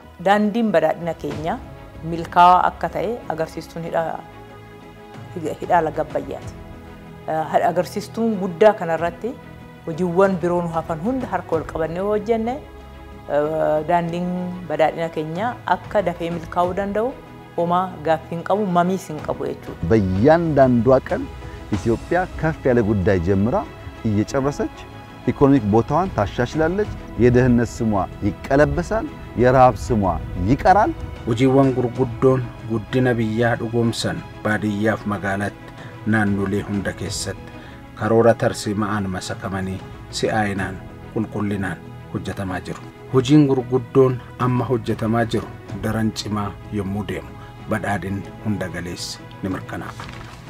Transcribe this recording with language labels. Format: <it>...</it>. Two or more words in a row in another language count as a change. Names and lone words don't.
<om>Daandiin badhaadhina keenya milkaa'aa akka ta'e agarsiistuun hidhaa laga Abbayyaati. Agarsiistuun guddaa kanarratti hojiiwwan biroon hafan hunda harka wal qabannee hojjenne daandiin badhaadhina keenya akka dafee milkaa'uu danda'u homaa gaaffii hin qabu mamiis hin qabu jechuudha.</om> <am>በእያንዳንዷ ቀን ኢትዮጵያ ከፍ ያለ ጉዳይ ጀምራ እየጨረሰች ኢኮኖሚክ ቦታዋን ታሻሽላለች። የደህንነት ስሟ ይቀለበሳል፣ የረሃብ ስሟ ይቀራል።</am> <om>hojiiwwan gurguddoon guddina biyyaa dhugoomsan baadiyyaaf magaalaatti naannolee hunda keessatti karoora tarsiima'aan masakamanii si'aayinaan qulqullinaan hojjetamaa jiru. Hojiin gurguddoon amma hojjetamaa jiru daran cimaa yommuu deemu badhaadhinni hunda galeessi ni mirkanaa'a.</om>